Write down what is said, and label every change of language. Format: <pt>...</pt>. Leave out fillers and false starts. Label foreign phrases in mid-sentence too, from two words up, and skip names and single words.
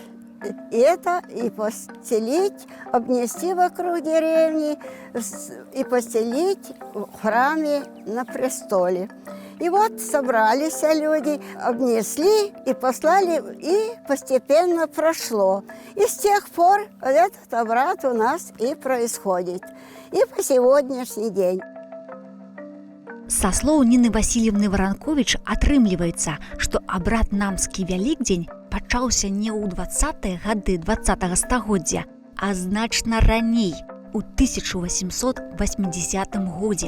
<ru>И это и постелить, обнести вокруг деревни, и постелить в храме на престоле. И вот собрались люди, обнесли и послали, и постепенно прошло. И с тех пор этот обряд у нас и происходит. И по сегодняшний день.</ru> <be>Са слоў Ніны Васильевны Варанковіч атрымліваецца, што абрад намскі Вялікдзень пачаўся не ў 20-е гады 20-го стагоддзя, а значна раней, у 1880 годзе.</be>